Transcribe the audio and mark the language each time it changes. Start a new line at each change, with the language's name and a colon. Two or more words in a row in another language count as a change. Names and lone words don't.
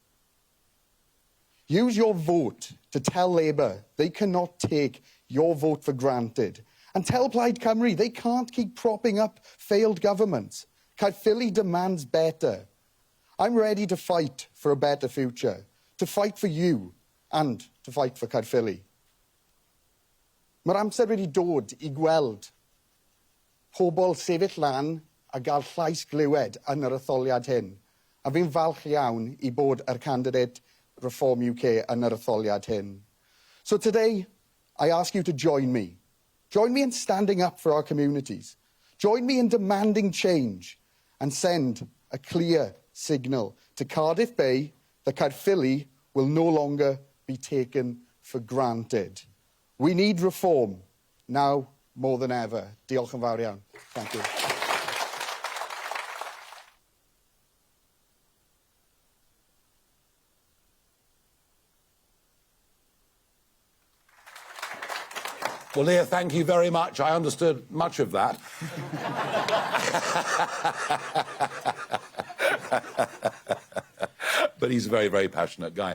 English: Use your vote to tell Labour they cannot take your vote for granted. And tell Plaid Cymru they can't keep propping up failed governments. Caerphilly demands better. I'm ready to fight for a better future, to fight for you, and to fight for Caerphilly.
Welsh: Mae'r amser wedi dod I gweld pobl sefyll lan a gael llais glywed yn yr etholiad hyn. A fi'n falch iawn I bod yr candidate Reform UK yn yr etholiad hyn.
English: So today, I ask you to join me. Join me in standing up for our communities. Join me in demanding change and send a clear signal to Cardiff Bay that Caerphilly will no longer be taken for granted. We need reform now more than ever.
Welsh: Diolch yn fawr iawn.
English: Thank you. Well, Llyr, thank you very much. I understood much of that. But he's a very, very passionate guy.